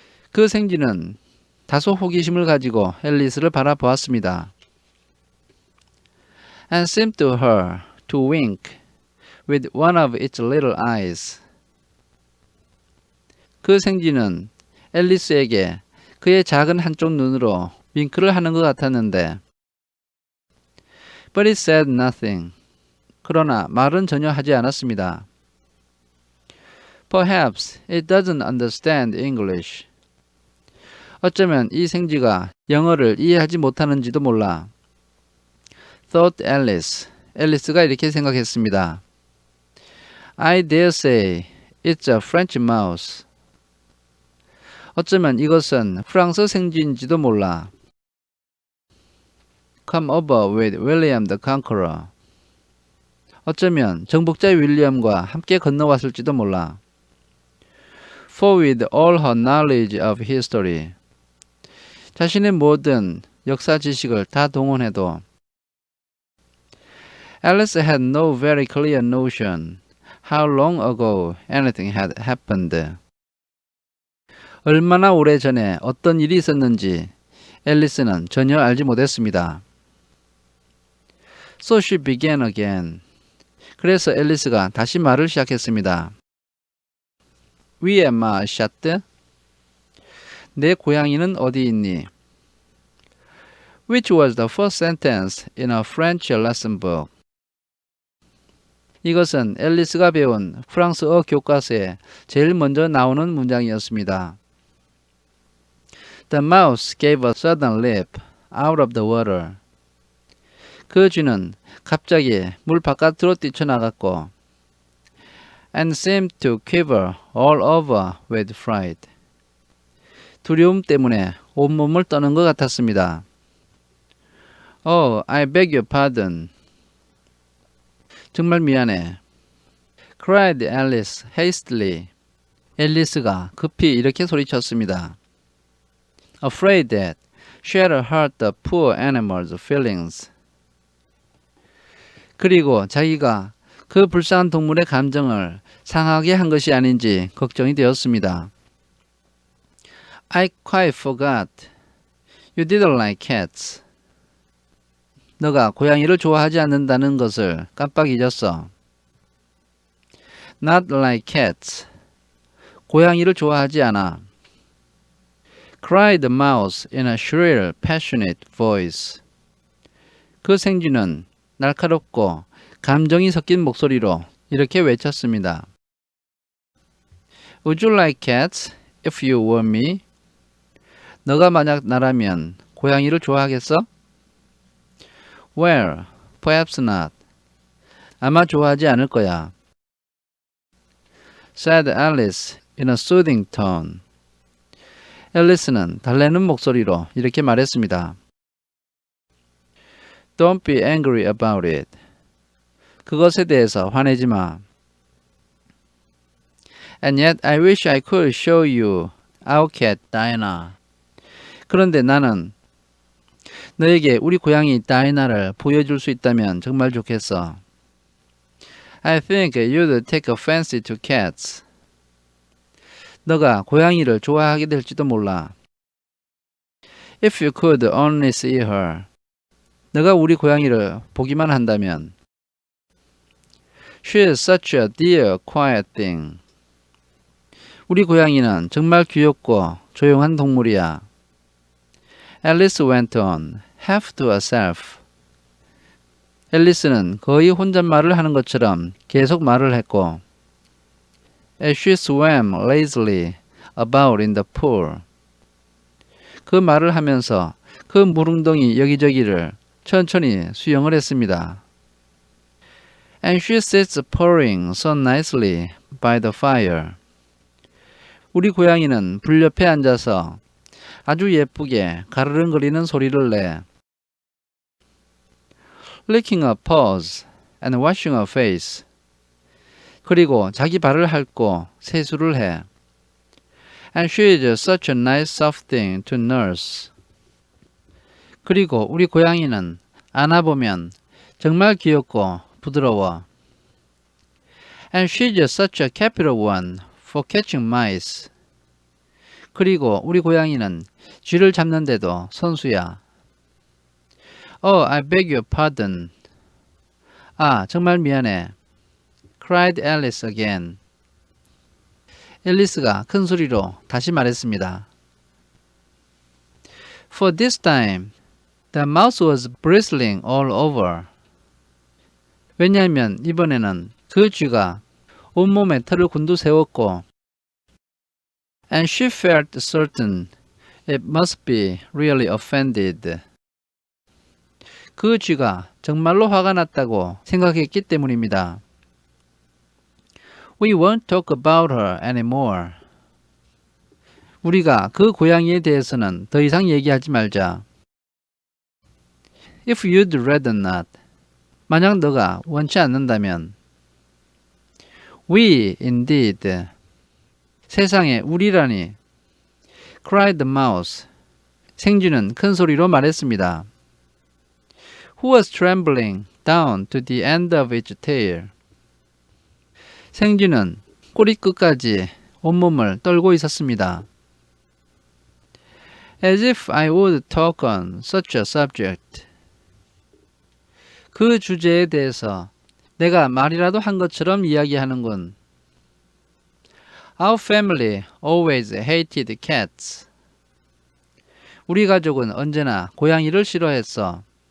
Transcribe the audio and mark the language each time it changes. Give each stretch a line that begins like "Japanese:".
Korean: 그 생쥐는 다소 호기심을 가지고 앨리스를 바라보았습니다.
English: And seemed to her to wink with one of its little eyes.
Korean: 그 생쥐는 앨리스에게 그의 작은 한쪽 눈으로 윙크를 하는 것 같았는데
English: But it said nothing.
Korean: 그러나 말은 전혀 하지 않았습니다.
English: Perhaps it doesn't understand English.
Korean: 어쩌면 이 생쥐가 영어를 이해하지 못하는지도 몰라.
English: Thought Alice.
Korean: 앨리스가 이렇게 생각했습니다.
English: I dare say it's a French mouse.
Korean: 어쩌면 이것은 프랑스 생쥐인지도 몰라.
English: Come over with William the Conqueror.
Korean: 어쩌면 정복자 윌리엄과 함께 건너왔을지도 몰라.
English: For with all her knowledge of history.
Korean: 자신의 모든 역사 지식을 다 동원해도
English: Alice had no very clear notion how long ago anything had happened.
Korean: 얼마나 오래 전에 어떤 일이 있었는지 앨리스는 전혀 알지 못했습니다.
English: So she began again.
Korean: 그래서 앨리스가 다시 말을 시작했습니다.
French: Wie est ma chatte?
Korean: 내 고양이는 어디 있니?
English: Which was the first sentence in a French lesson book.
Korean: 이것은 앨리스가 배운 프랑스어 교과서에 제일 먼저 나오는 문장이었습니다.
English: The mouse gave a sudden leap out of the water.
Korean: 그 쥐는 갑자기 물 바깥으로 뛰쳐나갔고
English: and seemed to quiver all over with fright.
Korean: 두려움 때문에 온몸을 떠는 것 같았습니다.
English: Oh, I beg your pardon.
Korean: 정말 미안해.
English: cried Alice hastily.
Korean: 앨리스가 급히 이렇게 소리쳤습니다.
English: Afraid that she had hurt the poor animal's feelings.
Korean: 그리고 자기가 그 불쌍한 동물의 감정을 상하게 한 것이 아닌지 걱정이 되었습니다.
English: I quite forgot. You didn't like cats.
Korean: 너가 고양이를 좋아하지 않는다는 것을 깜빡 잊었어.
English: Not like cats.
Korean: 고양이를 좋아하지 않아.
English: cried the mouse in a shrill, passionate voice.
Korean: 그 생쥐는 날카롭고 감정이 섞인 목소리로 이렇게 외쳤습니다.
English: Would you like cats if you were me?
Korean: 너가 만약 나라면 고양이를 좋아하겠어?
English: Well, perhaps not.
Korean: 아마 좋아하지 않을 거야.
English: said Alice in a soothing tone.
Korean: 앨리스는 달래는 목소리로 이렇게 말했습니다.
English: Don't be angry about it.
Korean: 그것에 대해서 화내지 마.
English: And yet I wish I could show you our cat Diana.
Korean: 그런데 나는 너에게 우리 고양이 다이나를 보여줄 수 있다면 정말 좋겠어.
English: I think you'd take a fancy to cats.
Korean: 너가 고양이를 좋아하게 될지도 몰라.
English: If you could only see her.
Korean: 너가 우리 고양이를 보기만 한다면.
English: She is such a dear, quiet thing.
Korean: 우리 고양이는 정말 귀엽고 조용한 동물이야.
English: Alice went on, half to herself.
Korean: 앨리스는 거의 혼잣말을 하는 것처럼 계속 말을 했고
English: As she swam lazily about in the pool.
Korean: 그 말을 하면서 그 물웅덩이 여기저기를 천천히 수영을 했습니다.
English: And she sits purring so nicely by the fire.
Korean: 우리 고양이는 불 옆에 앉아서 아주 예쁘게 가르릉거리는 소리를 내.
English: Licking her paws and washing her face.
Korean: 그리고 자기 발을 핥고 세수를 해.
English: And she is such a nice soft thing to nurse.
Korean: 그리고 우리 고양이는 안아보면 정말 귀엽고 부드러워.
English: And she is such a capital one for catching mice.
Korean: 그리고 우리 고양이는 쥐를 잡는데도 선수야.
English: Oh, I beg your pardon.
Korean: 아, 정말 미안해.
English: cried Alice again.
Korean: 앨리스가 큰 소리로 다시 말했습니다.
English: For this time, the mouse was bristling all over.
Korean: 왜냐하면 이번에는 그 쥐가 온몸에 털을 곤두세웠고
English: and she felt certain it must be really offended.
Korean: 그 쥐가 정말로 화가 났다고 생각했기 때문입니다.
English: We won't talk about her anymore.
Korean: 우리가 그 고양이에 대해서는 더 이상 얘기하지 말자.
English: If you'd rather not.
Korean: 만약 너가 원치 않는다면.
English: We indeed.
Korean: 세상에 우리라니.
English: cried the mouse.
Korean: 생쥐는 큰 소리로 말했습니다.
English: Who was trembling down to the end of its tail.
Korean: 생쥐는 꼬리 끝까지 온몸을 떨고 있었습니다.
English: As if I would talk on such a subject.
Korean: 그 주제에 대해서 내가 말이라도 한 것처럼 이야기하는군.
English: Our family always hated cats.
Korean: 우리 가족은 언제나 고양이를 싫어했어.